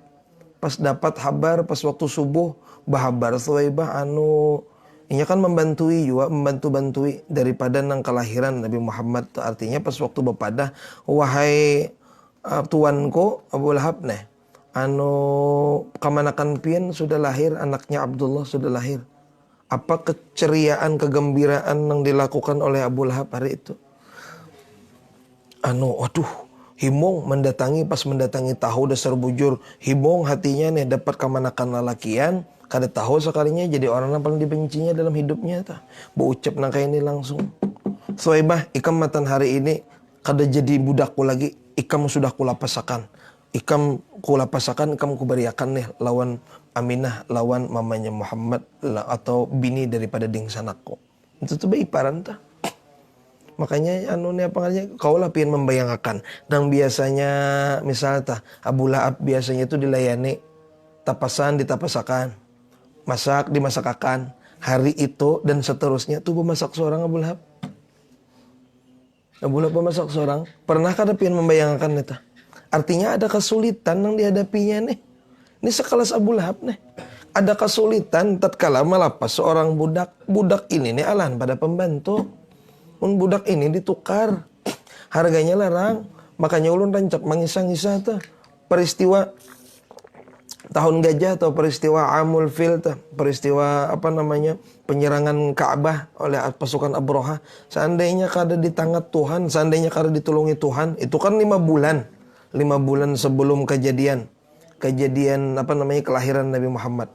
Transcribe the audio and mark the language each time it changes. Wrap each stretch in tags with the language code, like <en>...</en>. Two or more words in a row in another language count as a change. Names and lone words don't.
<bjn>Pas dapat kabar pas waktu subuh bahabar Suwaibah ini kan membantu-bantui daripada nang kelahiran Nabi Muhammad. Artinya pas waktu bepadah, wahai tuanku Abu Lahab neh. Kamanakan pian sudah lahir, anaknya Abdullah sudah lahir.</bjn> <id>Apa keceriaan, kegembiraan yang dilakukan oleh Abu Lahab hari itu?</id> <bjn>Himong pas mendatangi tahu dasar bujur. Himong hatinya nih dapat kamanakan lalakian. Kada tahu sekalinya jadi orang yang paling dibencinya dalam hidupnya. Berucap nang kayak ini langsung. Suwaibah, ikam matan hari ini kada jadi budakku lagi, ikam sudah kulapasakan. Ikam kulapasakan, ikam kuberiakan nih lawan Aminah, lawan mamanya Muhammad atau bini daripada dingsanakku. Itu tuh iparan tah. Makanya kau lah pian membayangkan. Dan biasanya misalnya tah Abu Lahab biasanya itu dilayani tapasan ditapasakan, masak dimasakakan, hari itu dan seterusnya tuh memasak seorang Abu Lahab. Abu Lahab memasak seorang. Pernahkah ada pian membayangkan neta?</bjn> <id>Artinya ada kesulitan yang dihadapinya nih. Ini sekelas Abu Lahab nih. Ada kesulitan tatkala melapas seorang budak.</id> <bjn>Budak ini nih alahan pada pembantu. Budak ini ditukar. Harganya larang. Makanya ulun rancak mengisah-ngisah tuh.</bjn> <id>Peristiwa tahun gajah atau peristiwa Amul Fil tuh. Peristiwa penyerangan Ka'bah oleh pasukan Abraha.</id> <bjn>Seandainya kada di tangan Tuhan, seandainya kada ditolongi Tuhan, itu kan 5 bulan.</bjn> <id>5 bulan sebelum kejadian kelahiran Nabi Muhammad.</id>